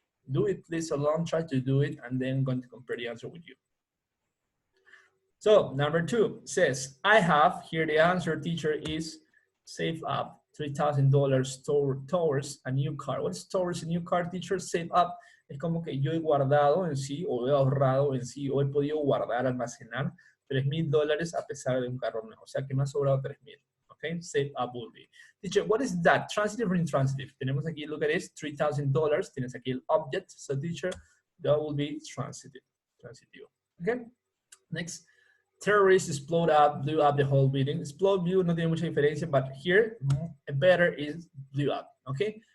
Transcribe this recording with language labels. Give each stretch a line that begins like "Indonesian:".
English: Do it please alone, try to do it, and then I'm going to compare the answer with you. So number 2 says, I have, here the answer, teacher, is save up $3,000 towards a new car. What is towards a new car, teacher? Save up.
Spanish: Es como que yo he guardado en sí, o he ahorrado en sí, o he podido guardar, almacenar $3,000 a pesar de un carro nuevo. O sea que me ha sobrado 3,000.
English: Okay, save up will be. Teacher, what is that? Transitive or intransitive?
Spanish: Tenemos aquí,
English: look at this, $3,000.
Spanish: Tienes aquí el
English: object. So teacher, that will be transitive. Transitivo. Okay, next. Terrorists blew up the whole building. Explode, blew,
Spanish: no tiene mucha diferencia,
English: but here, better is blew up, okay?